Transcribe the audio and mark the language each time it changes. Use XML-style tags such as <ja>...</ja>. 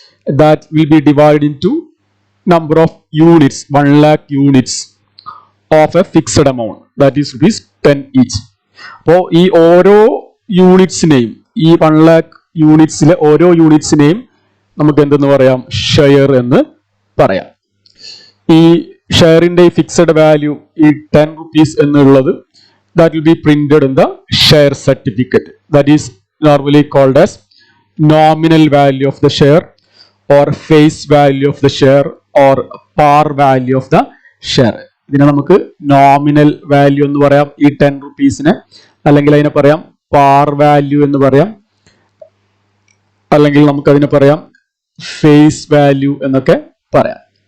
<en>That will be divide into number of units, 1 lakh units of a fixed amount, that is ₹10 each.</en> <ml>അപ്പോൾ ഈ ഓരോ യൂണിറ്റ്സിനെയും, ഈ 1 lakh യൂണിറ്റ്സിലെ ഓരോ യൂണിറ്റ്സിനെയും നമുക്ക് എന്തെന്ന് പറയാം? ഷെയർ എന്ന് പറയാം. ഈ ഷെയറിന്റെ ഈ ഫിക്സഡ് വാല്യൂ, ഈ ₹10 എന്നുള്ളത്,</ml> <en>that will be printed in the share certificate. That is normally called as nominal value of the share or face value of the share or par value of the share.</en> <ml>ഇതിനെ നമുക്ക് nominal value എന്ന് പറയാം ഈ ₹10, അല്ലെങ്കിൽ അതിനെ പറയാം par value എന്ന് പറയാം, അല്ലെങ്കിൽ നമുക്ക് അതിനെ പറയാം ഫേസ് വാല്യൂ എന്നൊക്കെ പറയാം.</ml>